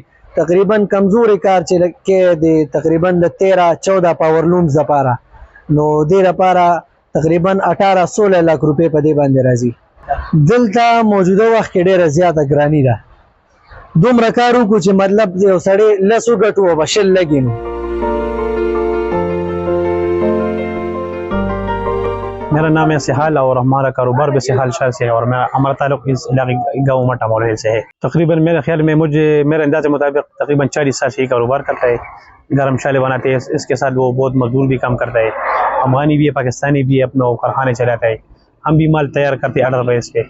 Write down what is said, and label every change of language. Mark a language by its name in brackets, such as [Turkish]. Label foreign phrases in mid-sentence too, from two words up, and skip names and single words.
[Pashto] تقریبا کمزوري کار چې کې دی، تقریبا د 13-14 پاورلومز لپاره، نو دې لپاره تقریبا 18-16 لک روپۍ په دې باندې راځي. دلته موجوده وخت کې ډېره زیاته ګراني ده. دومره کار وکړو چې مطلب یو سړی 10 وګټو او به 20 لګي. نو [Urdu] میرا نام ہے سہال اور ہمارا کاروبار بھی سہال شہر سے ہے اور ہمارا تعلق اس علاقے گاؤں مٹا مول سے ہے. تقریباً میرے خیال میں میرے انداز کے مطابق تقریباً 40 سال سے یہ کاروبار کرتا ہے. گرم شالے بناتے ہیں, اس کے ساتھ وہ بہت مزدور بھی کام کرتا ہے. افغانی بھی ہے, پاکستانی بھی ہے, اپنا کارخانے چلاتا ہے. ہم بھی مال تیار کرتے ہیں آرڈر بیس پہ.